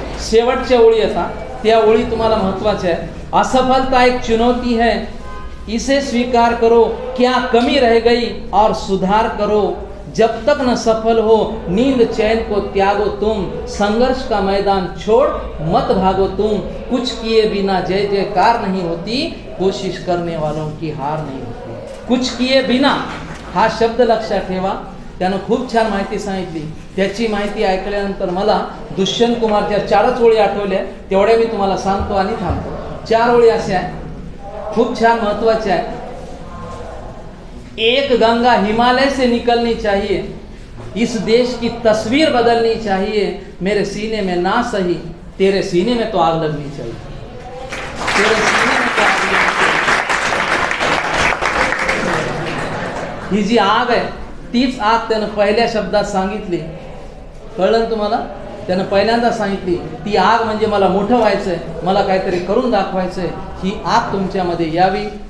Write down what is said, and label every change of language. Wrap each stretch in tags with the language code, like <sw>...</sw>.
<mr>शेवटच्या ओळी आता त्या ओळी तुम्हाला महत्वाच्या आहे.</mr> <hi>असफलता एक चुनौती है, इसे स्वीकार करो, क्या कमी रह गई और सुधार करो, जब तक न सफल हो नींद चैन को त्यागो तुम, संघर्ष का मैदान छोड़ मत भागो तुम, कुछ किए बिना जय जयकार नहीं होती, कोशिश करने वालों की हार नहीं होती. कुछ किए बिना</hi> <mr>हा शब्द लक्षात ठेवा. त्यानं खूप छान माहिती सांगितली. त्याची माहिती ऐकल्यानंतर मला दुष्यंत कुमारच्या 4च ओळी आठवल्या, तेवढ्या मी तुम्हाला सांगतो आणि थांबतो. 4 ओळी अशा आहेत, खूप छान महत्वाच्या आहेत.</mr> <hi>एक गंगा हिमालय से निकलनी चाहिए, इस देश की तस्वीर बदलनी चाहिए, मेरे सीने में ना सही तेरे सीने में तो आग लगनी चाहिए. तेरे सीने में तो आग लगनी चाहिए.</hi> <mr>ही जी आग आहे तीच आग त्यानं पहिल्या शब्दात सांगितली. कळलं तुम्हाला? त्यानं पहिल्यांदा सांगितली ती आग म्हणजे मला मोठं व्हायचंय, मला काहीतरी करून दाखवायचंय, ही आग तुमच्यामध्ये यावी.</mr>